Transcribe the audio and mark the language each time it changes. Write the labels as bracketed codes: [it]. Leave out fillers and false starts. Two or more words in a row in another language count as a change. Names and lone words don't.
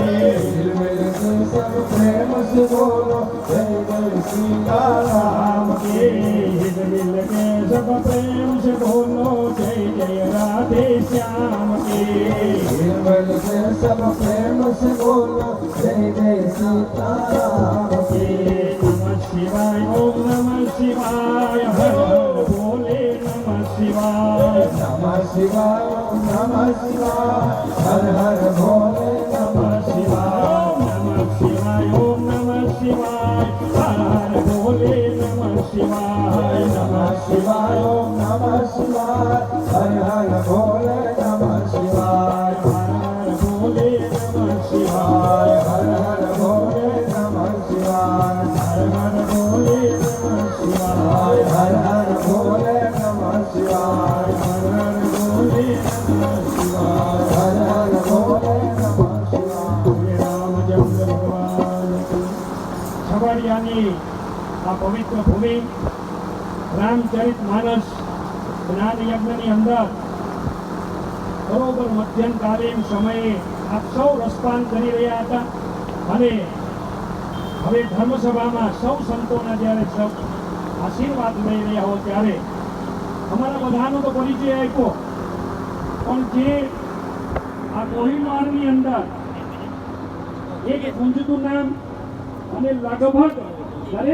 [hi] सब प्रेम से बोलो जय जय सीताराम की. मिल के सब प्रेम से बोलो जय जय राधे श्याम की. मिल के सब प्रेम से बोलो जय जय सीताराम की. [sa] नमः शिवाय, ओम नमः शिवाय, [hi] हर हर भोले [sa] नमः शिवाय. नमः शिवाय, ओम नमः शिवाय, [hi] हर हर भोले [sa] नमः शिवाय. नमः शिवाय, ओम नमः शिवाय, [hi] हर हर भोले [sa] नमः शिवाय. नमः शिवाय, ओम नमः शिवाय, [hi] हर हर भोले [sa] नमः शिवाय. [hi] हर हर भोले [sa] नमः शिवाय, [hi] हर हर भोले [sa] नमः शिवाय. [hi] हर हर भोले [sa] नमः शिवाय, [hi] हर हर भोले [sa] नमः शिवाय. [hi] हर हर भोले [sa] नमः शिवाय, [hi] हर हर भोले [sa] नमः शिवाय. [hi] रामचंद्र भगवान की. [gu] छबड़ियानी આ પવિત્ર ભૂમિ રામચરિત માનસ જ્ઞાન યજ્ઞની અંદર બરોબર મધ્યમકાલીન સમયે આપ સૌ રસપાન કરી રહ્યા હતા અને હવે ધર્મસભામાં સૌ સંતોના જ્યારે સૌ આશીર્વાદ લઈ રહ્યા હો ત્યારે અમારા બધાનો તો પરિચય આપ્યો, પણ જે આ કોહિમારની અંદર એક ગુંજતું નામ અને લગભગ દરેક